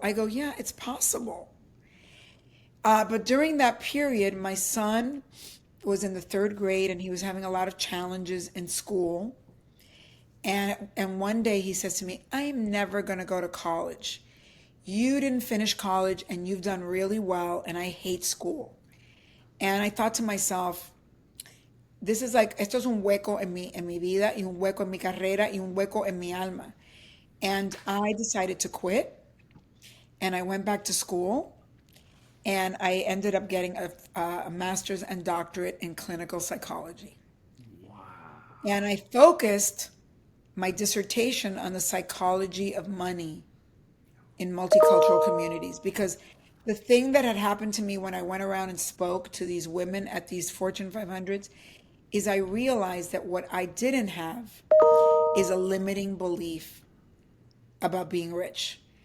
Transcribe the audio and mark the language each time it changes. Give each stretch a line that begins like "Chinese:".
English: I go, "Yeah, it's possible." But during that period, my son was in the third grade and he was having a lot of challenges in school. And one day he says to me, "I am never going to go to college. You didn't finish college and you've done really well and I hate school." And I thought to myself, this is like,
Spanish: esto es un hueco en mi vida y un hueco en mi carrera y un hueco en mi alma.
English: And I decided to quit and I went back to school and I ended up getting a master's and doctorate in clinical psychology. Wow. And I focused my dissertation on the psychology of money in multicultural communities because the thing that had happened to me when I went around and spoke to these women at these Fortune 500s is I realized that what I didn't have is a limiting belief about being rich.